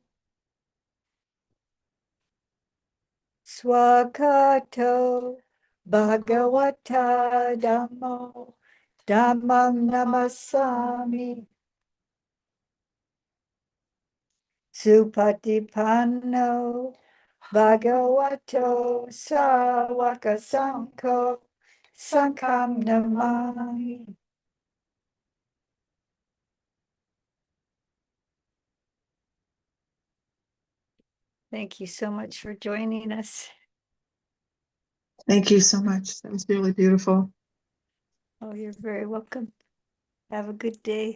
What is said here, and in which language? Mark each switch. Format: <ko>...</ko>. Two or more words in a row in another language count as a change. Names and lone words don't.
<pi>Swakato Bhagavata Dhammo Dhammam Namasami Supatipanno Bhagavato Sawaka Sangho Sangham Namami.</pi> <en>Thank you so much for joining us. Thank you so much. That was really beautiful. Oh, you're very welcome. Have a good day.</en>